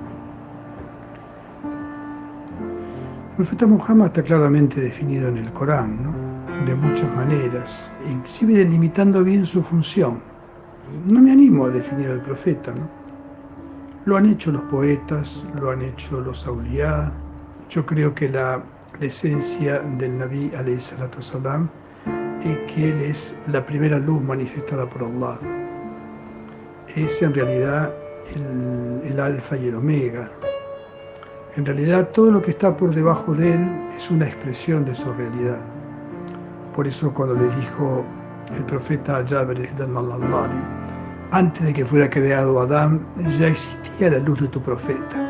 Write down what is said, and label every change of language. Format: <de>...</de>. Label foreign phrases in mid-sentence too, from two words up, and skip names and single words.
<es>El profeta Muhammad está claramente definido en el Corán, ¿no?, de muchas maneras, inclusive delimitando bien su función. No me animo a definir al profeta, ¿no? Lo han hecho los poetas, lo han hecho los auliyá. Yo creo que la esencia del Nabi</es> <ar>عليه الصلاة والسلام</ar> <es>es que él es la primera luz manifestada por Allah. Es en realidad el alfa y el omega. En realidad todo lo que está por debajo de él es una expresión de su realidad. Por eso cuando le dijo el profeta Jabir al-Alladi, antes de que fuera creado Adán, ya existía la luz de tu profeta.</es>